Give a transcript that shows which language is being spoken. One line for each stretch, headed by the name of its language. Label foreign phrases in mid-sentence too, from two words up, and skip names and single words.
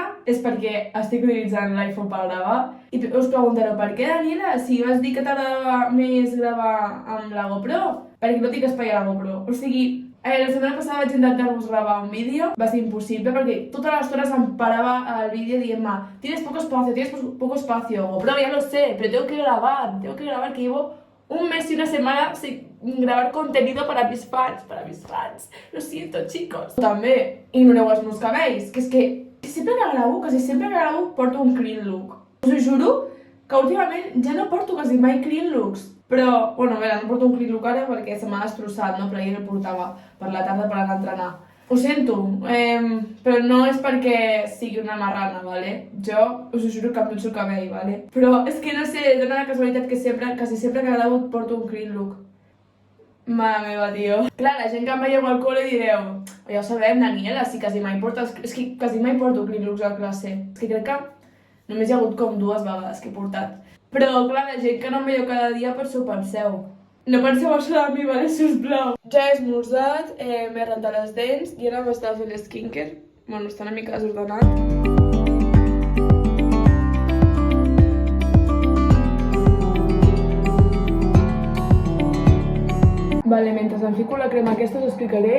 Catalan: És perquè estic utilitzant l'iPhone per gravar. I us preguntareu, per què, Daniela? Si vas dir que t'agradava més gravar amb la GoPro? Perquè no tinc espai a la GoPro. O sigui, la setmana passada vaig intentar-vos gravar un vídeo. Va ser impossible perquè tota l'estona em parava el vídeo dient-me
Spanish: tienes poco espacio. GoPro, ya lo sé, pero tengo que grabar, que llevo un mes y una semana sin grabar contenido para mis fans, Lo siento, chicos.
Catalan: També, ignoreu els meus cabells, que és que quasi sempre que gravo porto un
English: clean look.
Catalan: Us ho juro que últimament ja no porto quasi mai
English: clean looks.
Catalan: Però, bueno, no porto un
English: clean look
Catalan: ara perquè se m'ha destrossat, no? Però ahir el portava per la tarda per anar a entrenar. Ho sento, però no és perquè sigui una marrana, ¿vale? Jo us ho juro que em dutxo el cabell, ¿vale? Però és que no sé, dona la casualitat que quasi sempre que gravo porto un
English: clean look.
Catalan: Mare meva, tio. Clar, la gent que em veieu al col·le direu ja ho sabem, Daniela, si quasi mai portes... És que quasi mai porto
English: clean looks
Catalan: a classe. És que crec que només hi ha hagut com 2 vegades que he portat. Però, clar, la gent que no em veieu cada dia, per això ho penseu. No penseu això de mi, vale, sisplau. Ja he esmorzat, m'he rentat les dents i ara m'estava fent skincare. Bueno, està una mica desordenat. Vale, mentre em fico la crema aquesta us explicaré...